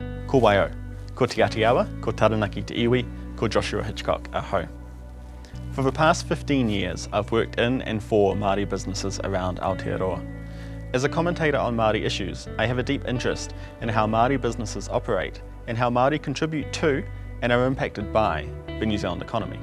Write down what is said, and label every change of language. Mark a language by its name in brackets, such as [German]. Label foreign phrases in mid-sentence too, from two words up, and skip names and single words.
[Māori] Ko waio, ko Te Āti Awa, ko Taranaki te iwi, ko Joshua Hitchcock aho. [English] For the past 15 years, I've worked in and for Māori businesses around Aotearoa. As a commentator on Māori issues, I have a deep interest in how Māori businesses operate and how Māori contribute to and are impacted by the New Zealand economy.